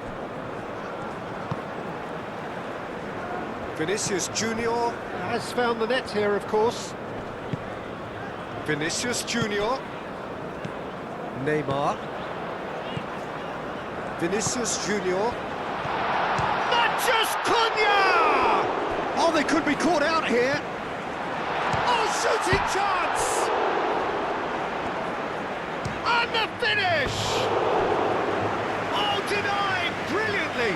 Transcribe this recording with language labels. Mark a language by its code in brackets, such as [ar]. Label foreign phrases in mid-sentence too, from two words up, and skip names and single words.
[en] Vinicius Junior has found the net here, of course. Vinicius Junior. Neymar. Vinicius Junior. Matches Cunha! Oh, they could be caught out here. Oh, shooting chance! And the finish! Oh, denied brilliantly!